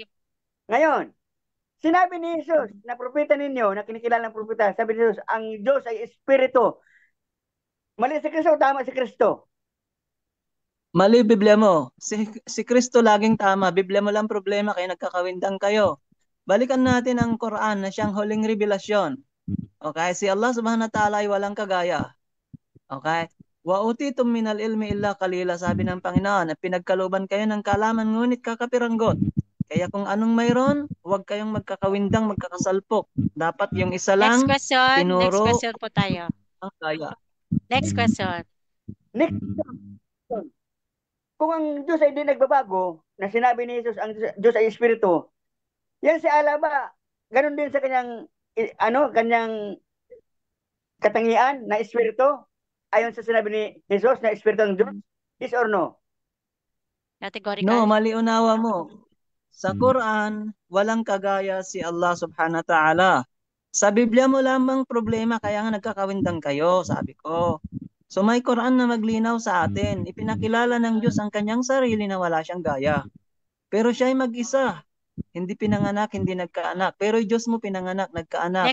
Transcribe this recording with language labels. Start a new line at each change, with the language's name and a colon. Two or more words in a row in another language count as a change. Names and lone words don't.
Filipino: Ngayon, sinabi ni Jesus na propeta ninyo, na kinikilala ng propeta, sabi ni Jesus, ang Diyos ay Espiritu. Mali si Kristo, tama si Kristo. Mali Biblia mo. Si Kristo laging tama. Biblia mo lang problema kaya nagkakawindang kayo. Balikan natin ang Quran na siyang huling revelasyon. Okay? Si Allah
Arabic: subhanahu wa ta'ala
Filipino: ay walang kagaya. Okay?
Arabic: Wa utitum minal ilmi illa qalila,
Filipino: sabi ng Panginoon, at pinagkaluban kayo ng kaalaman ngunit kakapiranggot. Kaya kung anong mayroon, huwag kayong magkakawindang, magkakasalpok. Dapat yung isa Next lang
English: question. Next
Filipino: tinuro question po tayo. ang kaya.
English: Next question. Next question.
Filipino: Kung ang Diyos ay hindi nagbabago, na sinabi ni Jesus ang Diyos ay Espiritu, yan si Allah ba, ganun din sa kanyang, kanyang katangian na Espiritu? Ayon sa sinabi ni Jesus na Espiritu ng Diyos?
English: Yes or no? Categorical.
Filipino: No, mali unawa mo. Sa Quran, walang kagaya si Allah
Arabic: subhanahu wa ta'ala.
Filipino: Sa Biblia mo lamang problema, kaya nga nagkakawindang kayo, sabi ko. So may Quran na maglinaw sa atin. Ipinakilala ng Diyos ang kanyang sarili na wala siyang gaya. Pero siya ay mag-isa. Hindi pinanganak, hindi nagkaanak. Pero Diyos mo pinanganak, nagkaanak.